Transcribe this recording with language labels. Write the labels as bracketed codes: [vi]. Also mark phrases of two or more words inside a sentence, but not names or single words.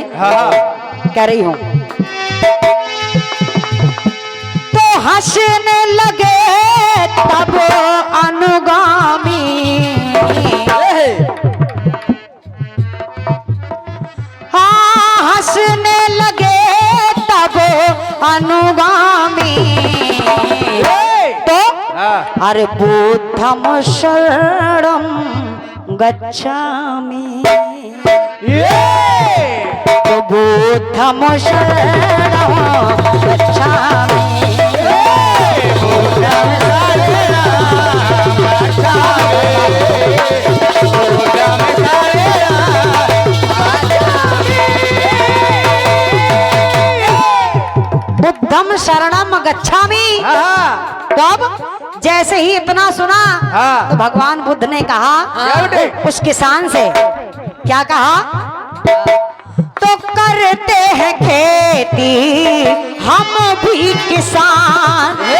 [hi] कह रही हूं तो हंसने लगे तब अनुगामी, हाँ हंसने लगे तब अनुगामी। तो अरे [pi] बुद्धम शरणम गच्छामि, तो बुद्धम शरणं गच्छामि। बुद्धम शरणं गच्छामि। [hi] कब? जैसे ही इतना सुना तो भगवान बुद्ध ने कहा उस किसान से, क्या कहा? करते हैं खेती हम भी किसान।